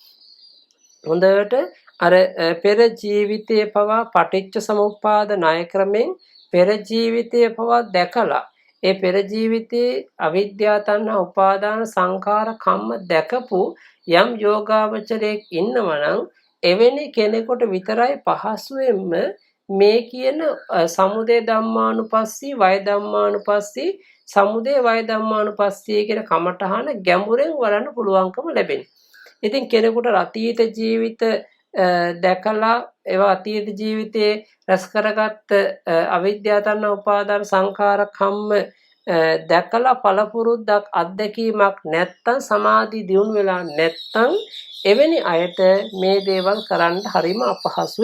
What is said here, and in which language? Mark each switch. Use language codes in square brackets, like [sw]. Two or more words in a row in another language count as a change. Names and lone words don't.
[si] හොඳට අර පෙර ජීවිතයේ පවා පටිච්ච සමුප්පාද ණය ක්‍රමෙන් පෙර ජීවිතයේ පවා දැකලා ඒ පෙර ජීවිතයේ අවිද්‍යා තණ්හා උපාදාන සංඛාර කම්ම දැකපු යම් යෝගාවචරයක් ඉන්නවනම් එවැනි කෙනෙකුට විතරයි පහසුවෙන්ම මේ කියන [pi] සමුදය ධම්මානුපස්සී වය ධම්මානුපස්සී සමුදය වය ධම්මානුපස්සී [si] කියන කමඨහන ගැඹුරෙන් වඩන්න පුළුවන්කම ලැබෙනවා. ඉතින් කෙනෙකුට අතීත ජීවිත දැකලා ඒවා අතීත ජීවිතයේ රැස් කරගත්ත අවිද්‍යා තණ්හා උපාදාන සංඛාර කම්ම දැකලා පළපුරුද්දක් අත්දැකීමක් නැත්තම් සමාධි දියුණු වෙලා නැත්තම් එවැනි අයට මේ දේවල් කරන්න හරිම අපහසුයි.